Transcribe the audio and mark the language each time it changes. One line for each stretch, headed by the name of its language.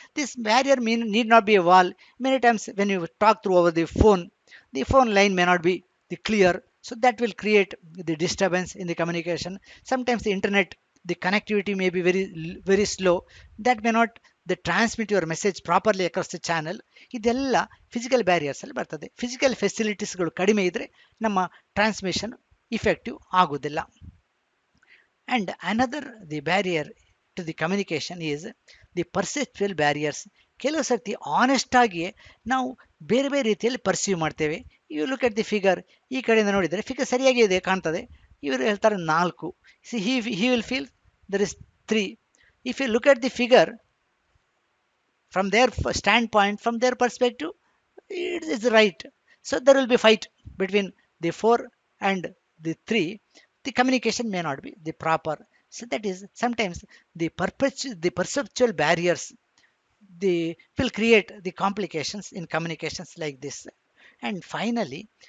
English: This barrier need not be a wall. Many times when you talk through over the phone line may not be clear. So that will create the disturbance in the communication. Sometimes the internet, the connectivity may be very, very slow. That may not transmit your message properly across the channel.
Kannada: ಇದೆಲ್ಲ physical barriers ಅಲ್ಲಿ ಬರ್ತದೆ. Physical ಫೆಸಿಲಿಟೀಸ್ಗಳು ಕಡಿಮೆ ಇದ್ದರೆ ನಮ್ಮ transmission effective ಆಗೋದಿಲ್ಲ.
English: And another the barrier to the communication is the perceptual barriers.
Kannada: ಕೆಲವು ಸರ್ತಿ ಆನೆಸ್ಟಾಗಿಯೇ ನಾವು ಬೇರೆ ಬೇರೆ ರೀತಿಯಲ್ಲಿ ಪರ್ಸೀವ್ ಮಾಡ್ತೇವೆ.
English: you look at the figure,
Kannada: ಈ ಕಡೆಯಿಂದ ನೋಡಿದರೆ ಫಿಗರ್ ಸರಿಯಾಗಿ ಇದೆ ಕಾಣ್ತದೆ, ಇವರು ಹೇಳ್ತಾರೆ 4.
English: he will feel there is 3. If you look at the figure from their standpoint, from their perspective, it is right. So there will be fight between the 4 and the 3. The communication may not be the proper. So that is sometimes the perceptual barriers, will create the complications in communications like this. And finally,